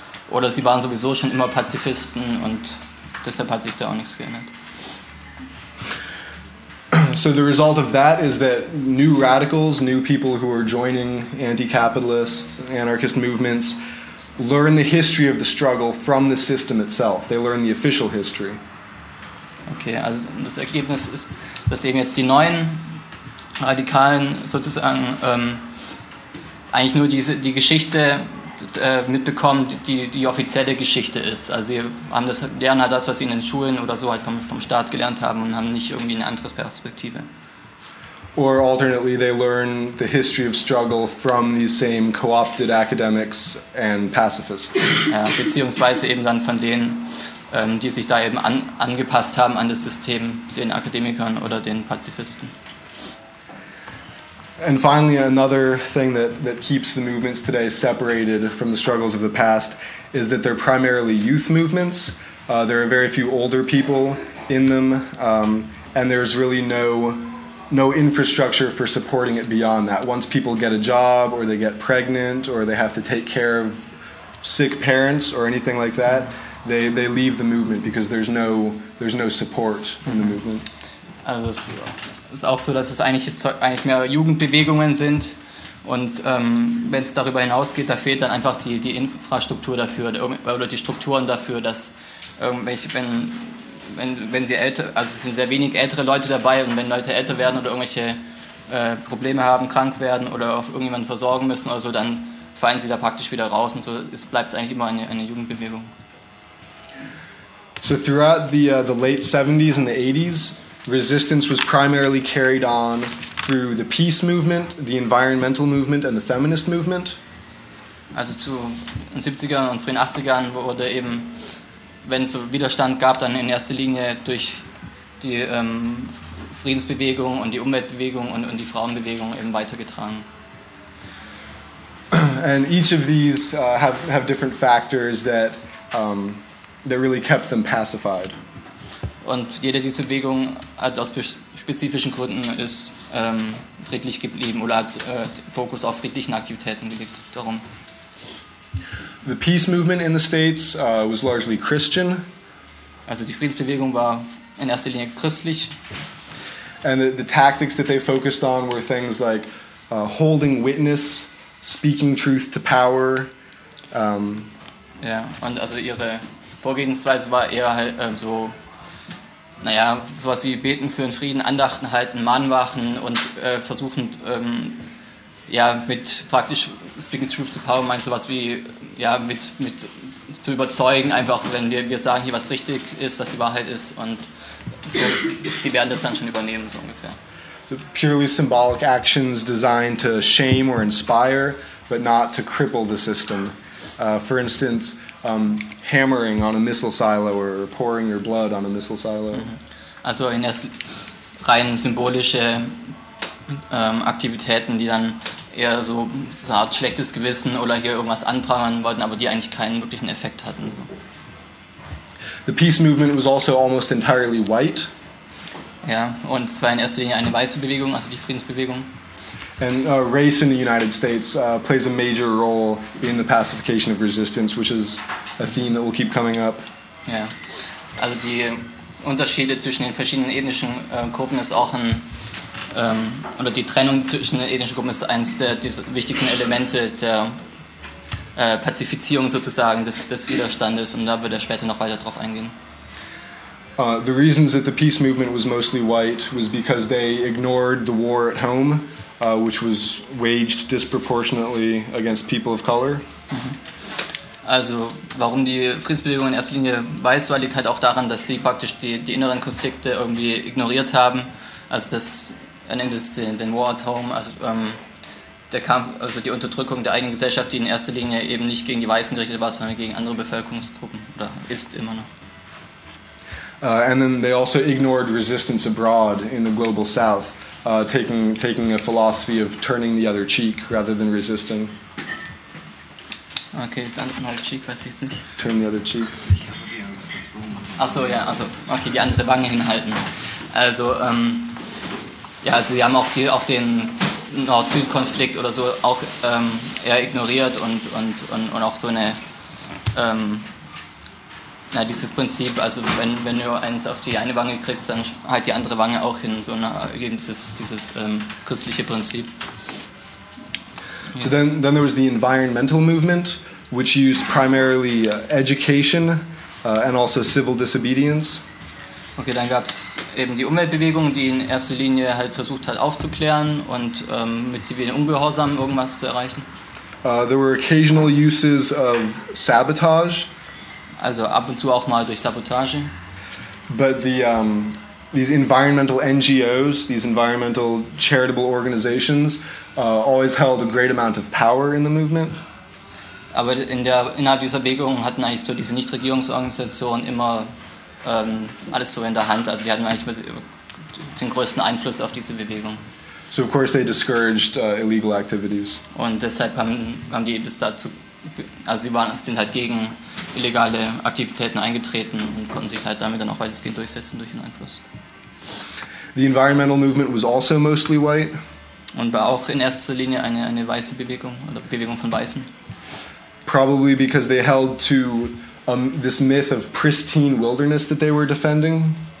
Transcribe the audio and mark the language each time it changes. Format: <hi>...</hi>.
<de>Oder sie waren sowieso schon immer Pazifisten und deshalb hat sich da auch nichts geändert.</de> <en>So the result of that is that new radicals, new people who are joining anti-capitalist, anarchist movements, learn the history of the struggle from the system itself. They learn the official history.</en> <de>Okay, also das Ergebnis ist, dass eben jetzt die neuen Radikalen sozusagen eigentlich nur die Geschichte mitbekommen, die offizielle Geschichte ist. Also sie lernen halt das, was sie in den Schulen oder so halt vom Staat gelernt haben und haben nicht irgendwie eine andere Perspektive.</de> <en>Or alternately, they learn the history of struggle from these same co-opted academics and pacifists.</en> <de>Ja, beziehungsweise eben dann von denen, die sich da eben angepasst haben an das System, den Akademikern oder den Pazifisten.</de> <en>And finally, another thing that keeps the movements today separated from the struggles of the past is that they're primarily youth movements. There are very few older people in them, and there's really no infrastructure for supporting it beyond that. Once people get a job, or they get pregnant, or they have to take care of sick parents, or anything like that, they leave the movement because there's no support in the movement.</en> <de>Also ist auch so, dass es eigentlich mehr Jugendbewegungen sind und wenn es darüber hinausgeht, da fehlt dann einfach die Infrastruktur dafür oder die Strukturen dafür, dass irgendwelche, wenn sie älter, also es sind sehr wenig ältere Leute dabei und wenn Leute älter werden oder irgendwelche Probleme haben, krank werden oder auf irgendjemanden versorgen müssen oder so, dann fallen sie da praktisch wieder raus und so bleibt es eigentlich immer eine Jugendbewegung.</de> <en>So throughout the late 70s and the 80s, resistance was primarily carried on through the peace movement, the environmental movement, and the feminist movement.</en> <de>Also zu den 70ern und frühen 80ern wurde eben, wenn es so Widerstand gab, dann in erster Linie durch die Friedensbewegung und die Umweltbewegung und die Frauenbewegung eben weitergetragen.</de> <en>And each of these have different factors that really kept them pacified.</en> <de>Und jede dieser Bewegungen hat aus spezifischen Gründen ist friedlich geblieben oder hat Fokus auf friedlichen Aktivitäten gelegt. Darum.</de> <en>The peace movement in the States was largely Christian.</en> <de>Also die Friedensbewegung war in erster Linie christlich.</de> <en>And the tactics that they focused on were things like holding witness, speaking truth to power.</en> <de>Ja, und also ihre Vorgehensweise war eher halt so. Naja, sowas wie beten für den Frieden, Andachten halten, Mahnwachen und versuchen, mit praktisch</de> <en>speaking truth to power,</en> <de>meinst du sowas wie, ja, mit zu überzeugen, einfach wenn wir sagen hier, was richtig ist, was die Wahrheit ist und so, die werden das dann schon übernehmen, so ungefähr.</de> <en>So purely symbolic actions designed to shame or inspire, but not to cripple the system. For instance, hammering on a missile silo or pouring your blood on a missile silo.</en> <de>Also in erst rein symbolische Aktivitäten, die dann eher so eine Art schlechtes Gewissen oder hier irgendwas anprangern wollten, aber die eigentlich keinen wirklichen Effekt hatten.</de> <en>The peace movement was also almost entirely white.</en> <de>Ja, und es war in erster Linie eine weiße Bewegung, also die Friedensbewegung.</de> <en>And race in the United States plays a major role in the pacification of resistance, which is a theme that will keep coming up. Yeah.</en> <de>Also die Unterschiede zwischen den verschiedenen ethnischen Gruppen ist auch ein, oder die Trennung zwischen den ethnischen Gruppen ist eines der wichtigsten Elemente der Pazifizierung sozusagen des Widerstandes, und da wird er später noch weiter drauf eingehen.</de> <en>The reasons that the peace movement was mostly white was because they ignored the war at home, which was waged disproportionately against people of color.</en> <de>Also, warum die Friedensbewegung in erster Linie weiß war, liegt halt auch daran, dass sie praktisch die inneren Konflikte irgendwie ignoriert haben. Also, das nennt es den</de> <en>War at Home,</en> <de>also der Kampf, also die Unterdrückung der eigenen Gesellschaft, die in erster Linie eben nicht gegen die Weißen gerichtet war, sondern gegen andere Bevölkerungsgruppen, oder ist immer noch.</de> <en>And then they also ignored resistance abroad in the global south, taking a philosophy of turning the other cheek rather than resisting.</en> <de>Okay, dann mal cheek, weiß ich nicht.</de> <en>Turn the other cheek.</en> <de>Achso, ja, also okay, die andere Wange hinhalten. Also, ja, also sie haben auch den Nord-Süd-Konflikt oder so auch eher ignoriert und auch so eine, na, dieses Prinzip, also wenn du eins auf die eine Wange kriegst, dann halt die andere Wange auch hin, so eben dieses christliche Prinzip.</de> <en>So then there was the environmental movement, which used primarily education and also civil disobedience.</en> <de>Okay, dann gab es eben die Umweltbewegung, die in erster Linie halt versucht hat aufzuklären und mit zivilen Ungehorsam irgendwas zu erreichen.</de> <en>There were occasional uses of sabotage.</en> <de>Also ab und zu auch mal durch Sabotage.</de> <en>But these environmental NGOs, these environmental charitable organizations, always held a great amount of power in the movement.</en> <de>Aber innerhalb dieser Bewegung hatten eigentlich so diese Nichtregierungsorganisationen immer alles so in der Hand. Also die hatten eigentlich den größten Einfluss auf diese Bewegung.</de> <en>So of course they discouraged illegal activities.</en> <de>Und deshalb haben die das dazu, also sie waren, sind halt gegen illegale Aktivitäten eingetreten und konnten sich halt damit dann auch weitestgehend durchsetzen durch den Einfluss.</de> <en>The environmental movement was also mostly white.</en> <de>Und war auch in erster Linie eine weiße Bewegung oder Bewegung von Weißen.</de> <en>Probably because they held to this myth of pristine wilderness that they were defending.</en>